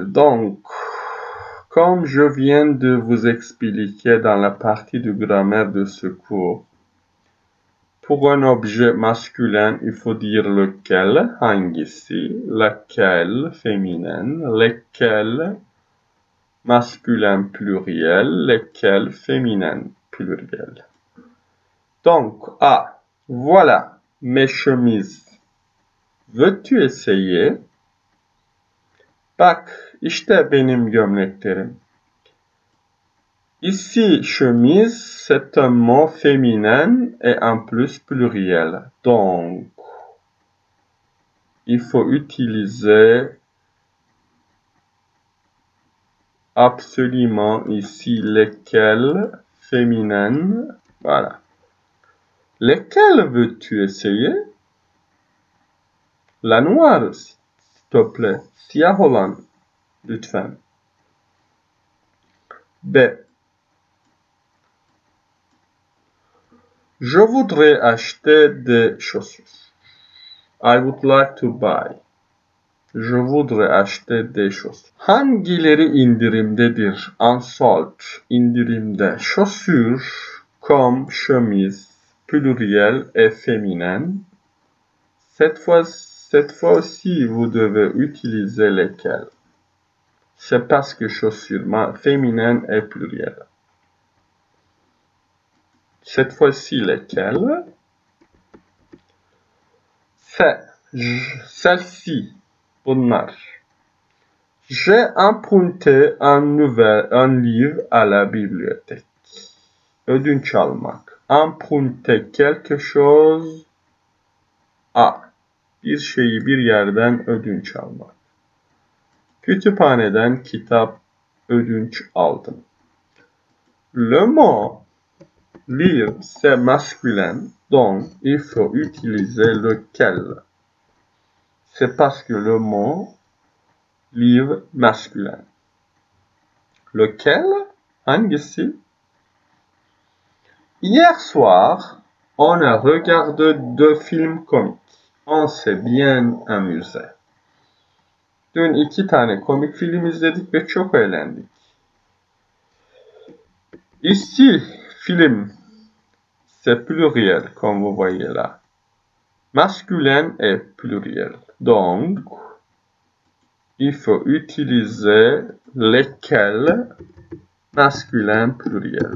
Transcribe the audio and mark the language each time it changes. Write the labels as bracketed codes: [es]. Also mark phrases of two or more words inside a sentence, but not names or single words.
[fr] Donc, comme je viens de vous expliquer dans la partie de grammaire de ce cours, pour un objet masculin, il faut dire lequel, hangisi, laquelle, féminine, lesquels, masculin pluriel, lesquels, féminin pluriel. Donc, voilà. Mes chemises. Veux-tu essayer? [tr] Bak, işte benim gömleklerim. [fr] Ici, chemise, c'est un mot féminin et en plus pluriel. Donc, il faut utiliser absolument ici lesquelles féminines. Voilà. Lesquelles veux-tu essayer? La noire, s'il te plaît. [tr] Siyah olan, lütfen. [fr] B. Je voudrais acheter des chaussures. [en] I would like to buy. [fr] Je voudrais acheter des chaussures. [tr] Hangileri indirimdedir? Unsold. İndirimde. [fr] Chaussures, comme chemise, pluriel et féminin. Cette fois aussi, vous devez utiliser lesquelles. C'est parce que chaussures féminin et pluriel. Cette fois-ci, lesquelles? Celle-ci. [tr] Bunlar. [fr] J'ai emprunté un livre à la bibliothèque. [tr] Ödünç almak. [fr] Emprunter quelque chose à. [tr] Bir şeyi bir yerden ödünç almak. Kütüphaneden kitap ödünç aldım. [fr] Le mot lire, c'est masculin, donc il faut utiliser lequel. C'est parce que le mot livre masculin. Lequel? Hangisi? Hier soir, on a regardé 2 films comiques. On s'est bien amusé. [tr] Dün 2 tane komik film izledik ve çok eğlendik. [fr] Ici, film, c'est pluriel, comme vous voyez là. Masculin et pluriel. Donc, il faut utiliser lesquels masculin pluriel.